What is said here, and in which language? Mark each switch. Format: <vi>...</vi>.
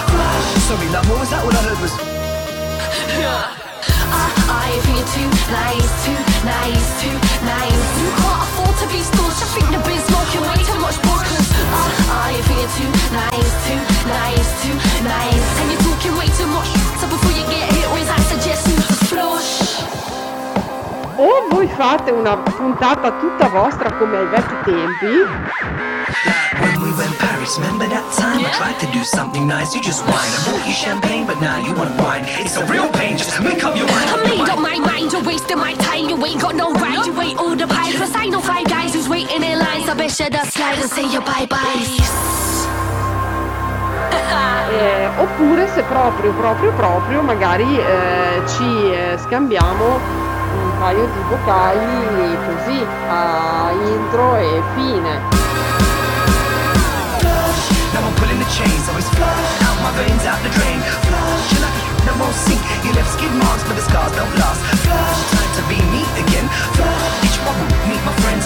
<en>Flush, sorry love, what was that? All I heard was I've been too nice, too nice, too nice. You can't afford to be stush. I think you've been smoking way too much bush. I've been too nice, too nice, too nice. And you're talking way too much. So before you get hit with, I suggest you just flush.</en> <it>O voi fate una puntata tutta vostra come ai vecchi tempi.</it> <en>When we went Paris, remember that time? Yeah. I tried to do something nice, you just whined. I bought you champagne, but now you want wine. It's a real pain, just make up your mind. I made up my mind, you're wasting my time. You ain't got no right, you wait all the pies. Plus I know five guys who's waiting in lines. I bet you just slide and say your bye-byes.</en> <it>Oppure se proprio, magari ci scambiamo un paio di vocali così a intro e fine.</it> <en>Flush, now I'm pulling the chains, always flush out my veins, out the drain. Flush, you're lucky, no more sink. You left skid marks, but the scars don't last. Flush, time to be me again. Flush, each one meet my friends.</en>